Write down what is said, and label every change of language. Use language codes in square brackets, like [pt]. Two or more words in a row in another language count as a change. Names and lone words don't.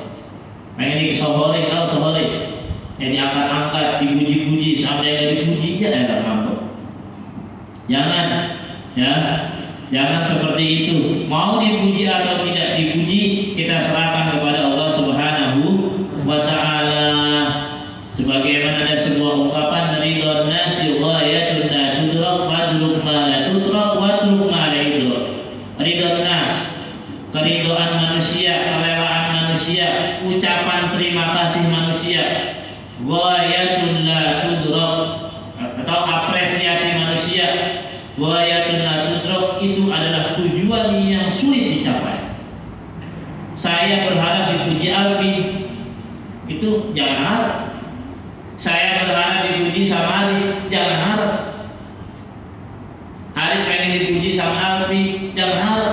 [id] Pengen disohori, tahu sohori? Ya diangkat-angkat, dipuji-puji, sampai nggak dipuji ya ngambek. Jangan seperti itu. Mau dipuji atau tidak dipuji, kita serahkan kepada Allah [ar] سبحانه وتعالى. [id] Sebagaimana ada sebuah ungkapan dari [ar] رضوان الناس غاية لا تدرك فدعك ما لا تدرك واترك ما لا يدرك. رضوان الناس, [id] keridhaan manusia, kerelaan manusia, ucapan terima kasih manusia. [ar] غاية لا تدرك, [id] atau apresiasi manusia. [ar] غاية لا تدرك [id] itu adalah tujuan yang sulit dicapai. Saya berharap dipuji Alfi, itu jangan harap. Saya berharap dipuji sama Haris, jangan harap. Haris pengen dipuji sama Alfi, jangan harap.